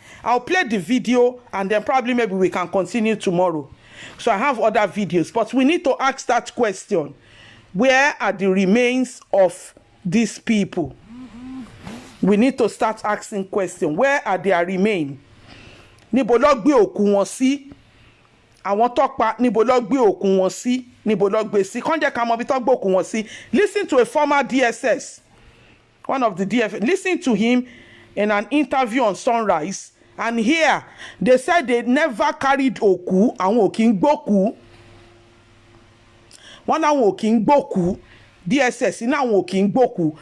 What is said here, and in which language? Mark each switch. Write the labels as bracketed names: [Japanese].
[English] I'll play the video and then probably maybe we can continue tomorrow. So I have other videos, but we need to ask that question. Where are the remains of these people? We need to start asking questions. Where are their remains? [Yoruba] Níbo ló gbé òkú wọn sí? Àwọn tó pa níbo ló gbé òkú wọn sí? Níbo ló gbé sí? Kàn jẹ́ ká mọ̀ bí tó gbé òkú wọn sí. [English] Listen to a former DSS, one of the DSS. Listen to him in an interview on Sunrise. And here, they said they never carried òkú. [Yoruba] Àwọn ò kí ń gbókú. Wọ́n láwọn ò kí ń gbókú. DSS ní àwọn ò kí ń gbókú.